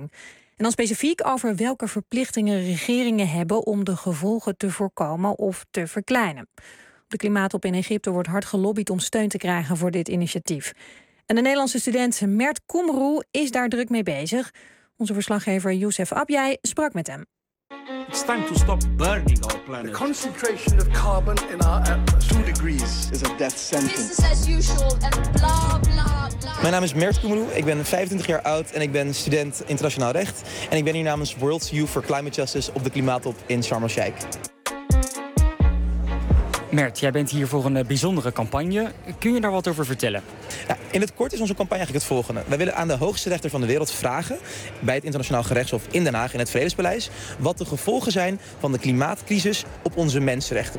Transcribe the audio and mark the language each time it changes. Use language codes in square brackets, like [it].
[nl] En dan specifiek over welke verplichtingen regeringen hebben om de gevolgen te voorkomen of te verkleinen. Op de klimaattop in Egypte wordt hard gelobbyd om steun te krijgen voor dit initiatief. En de Nederlandse student Mert Koemroe is daar druk mee bezig. Onze verslaggever Youssef Abjai sprak met hem. [en] It's time to stop burning our planet. The concentration of carbon in our atmosphere. 2 degrees is a death sentence. Business as usual and blah, blah, blah. [nl] Mijn naam is Mert Koemroe, ik ben 25 jaar oud en ik ben student internationaal recht. En ik ben hier namens World Youth for Climate Justice op de klimaattop in Sharm el-Sheikh. Mert, jij bent hier voor een bijzondere campagne. Kun je daar wat over vertellen? Ja, in het kort is onze campagne eigenlijk het volgende. Wij willen aan de hoogste rechter van de wereld vragen, bij het internationaal gerechtshof in Den Haag, in het Vredespaleis, wat de gevolgen zijn van de klimaatcrisis op onze mensenrechten.